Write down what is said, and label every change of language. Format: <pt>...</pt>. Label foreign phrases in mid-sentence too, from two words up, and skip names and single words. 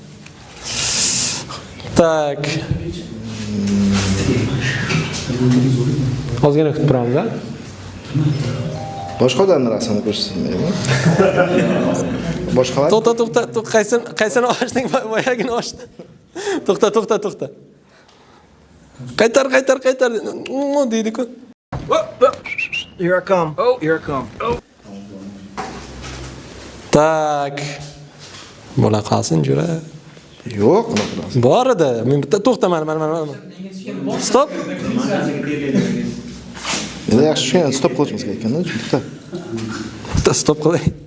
<uz>Tak. Ozgina kutib turamiz-a? Boshqa odamning rasmini ko'rsatmaymi? Boshqalar. To'xta, qaysini ochding, boyagini ochding. To'xta. Qaytar deydi-ku.</uz> <en>Here I come. Here I come.</en> <uz>Tak. Bo'la qolsin jura. Yo'q, bor edi. Men bitta to'xta mana. Stop. Endi yaxshi tushungan, stop qilishimiz kerak-da, bitta. Bitta stop qilay.</uz>